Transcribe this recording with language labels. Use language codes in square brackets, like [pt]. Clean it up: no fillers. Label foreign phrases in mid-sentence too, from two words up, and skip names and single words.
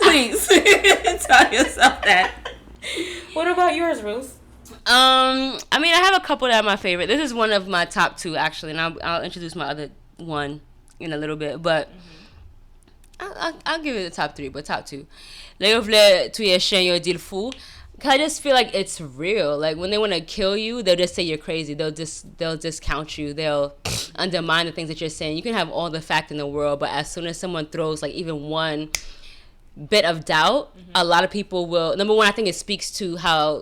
[en] Please. Tell yourself that. What about yours, Ruth? I have a couple that are my favorite. This is one of my top two, actually, and I'll introduce my other one in a little bit, but I'll give it the top three, but top two. [ht] Là, yo vle tuye chien yo dil fou. [en] I just feel like it's real. Like when they want to kill you, they'll just say you're crazy. They'll discount you. They'll undermine the things that you're saying. You can have all the fact in the world, but as soon as someone throws like even one bit of doubt, a lot of people will. Number one, I think it speaks to how